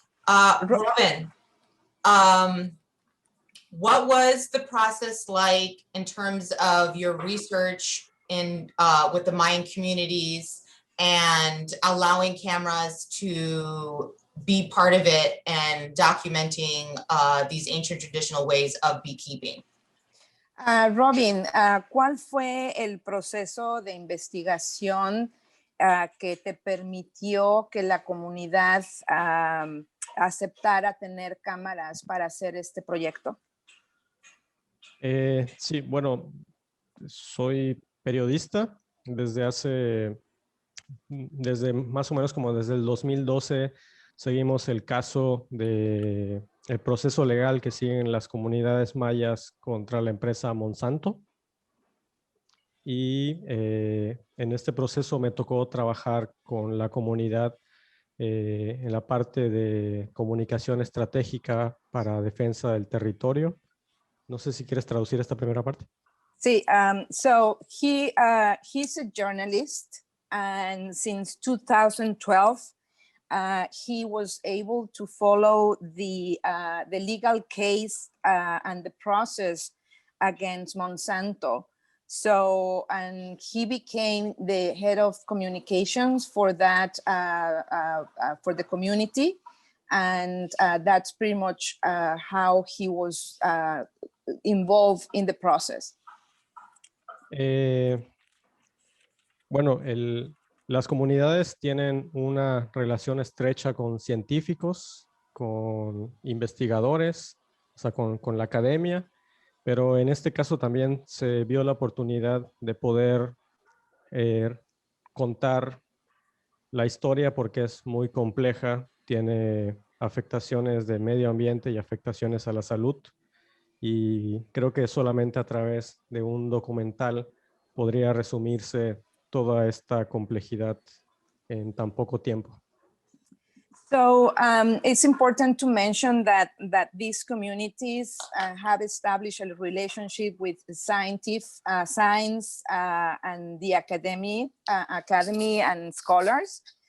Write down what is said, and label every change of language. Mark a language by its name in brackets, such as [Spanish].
[English] Robin, what was the process like in terms of your research in with the Mayan communities and allowing cameras to be part of it and documenting these ancient traditional ways of beekeeping? [Spanish] Robin, ¿cuál fue el proceso de investigación que te permitió que la comunidad aceptara tener cámaras para hacer este proyecto? Sí, bueno, soy periodista desde más o menos como desde el 2012. Seguimos el caso de el proceso legal que siguen las comunidades mayas contra la empresa Monsanto. Y en este proceso me tocó trabajar con la comunidad en la parte de comunicación estratégica para defensa del territorio. No sé si quieres traducir esta primera parte. [English] Sí, so he's a journalist, and since 2012, he was able to follow the legal case and the process against Monsanto. So, and he became the head of communications for that, for the community. And that's pretty much how he was involved in the process. [Spanish] Bueno, las comunidades tienen una relación estrecha con científicos, con investigadores, o sea, con la academia, pero en este caso también se vio la oportunidad de poder contar la historia porque es muy compleja, tiene afectaciones de medio ambiente y afectaciones a la salud, y creo que solamente a través de un documental podría resumirse toda esta complejidad en tan poco tiempo. [English] So it's important to mention that these communities have established a relationship with science and the academy and scholars.